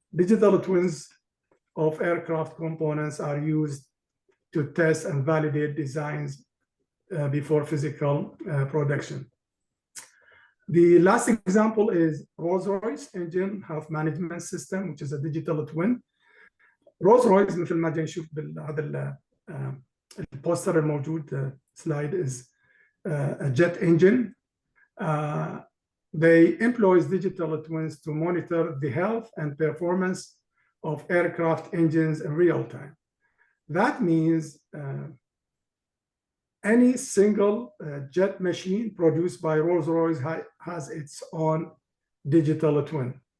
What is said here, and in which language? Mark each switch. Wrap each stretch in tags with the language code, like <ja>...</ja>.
<en>Digital twins of aircraft components are used to test and validate designs before physical production. The last example is Rolls-Royce engine health management system, which is a digital twin.</en> <ar>Rolls-Royce مثل ما جاي نشوف بهذا البوستر الموجود</ar> <en>slide is a jet engine. They employ digital twins to monitor the health and performance of aircraft engines in real time. That means any single jet machine produced by Rolls-Royce has its own digital twin.</en>